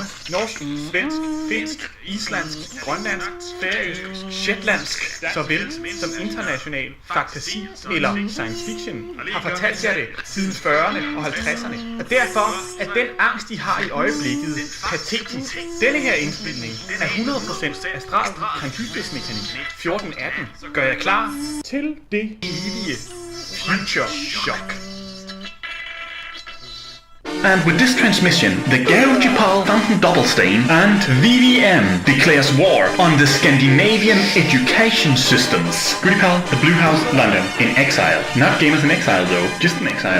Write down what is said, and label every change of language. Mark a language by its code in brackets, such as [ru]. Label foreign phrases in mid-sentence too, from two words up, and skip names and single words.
[da] Norsk, svensk, finsk, islandsk, grønlandsk, færøsk, shetlandsk, såvel som international fantasi eller science fiction har fortalt jer det siden 40'erne og 50'erne. Og derfor er den angst, I har i øjeblikket, patetisk. Denne her indspilning er 100% astral transhypesmekanik 1418 gør jeg klar til det evige [en] future shock. And with this transmission, the Goodiepal Fountain Doppelstein and VVM declares war on the Scandinavian education systems. Goodiepal, the Blue House, London, in exile. Not gamers in exile though, just in exile.